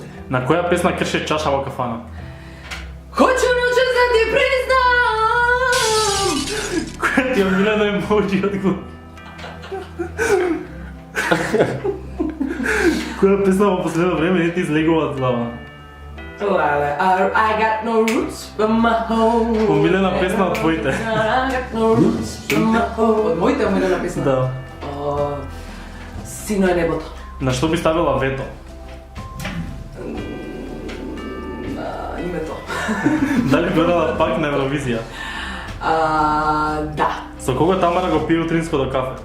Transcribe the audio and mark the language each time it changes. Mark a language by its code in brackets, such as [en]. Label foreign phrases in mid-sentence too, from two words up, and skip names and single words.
[mk] На која песна крши чаша во кафана? [sr] Хочу ночес да ти признам. [mk] Која ти е омилено емоджи од го? Која песна во последно време не ти излегува од глава? Леле, [en] I got no roots from my home. [mk] Омилена песна од твоите. [en] I got no roots from my home. [mk] Од моите омилена песна? Да. Сино е небото. На што би ставила вето? На името. Дали гледала пак на Евровизија? Да. Со кого Тамара го пие утринско до кафе?